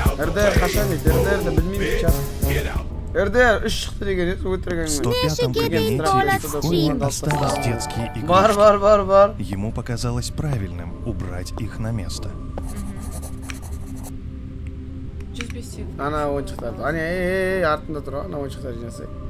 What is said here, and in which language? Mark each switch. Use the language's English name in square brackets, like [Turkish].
[Kazakh] РДР қашан дейді, РДРді білмеймін, чат. РДР 3 шықты деген еді, өтірген [Russian] В 105-м кабинете вспомнил остались детские игрушки. [Kazakh] Бар. [Russian] Ему показалось правильным убрать их на место. [Kazakh] 105 тек. Ана ойыншықтарды. Ана, артында тұр, ана ойыншықтарды жинасай.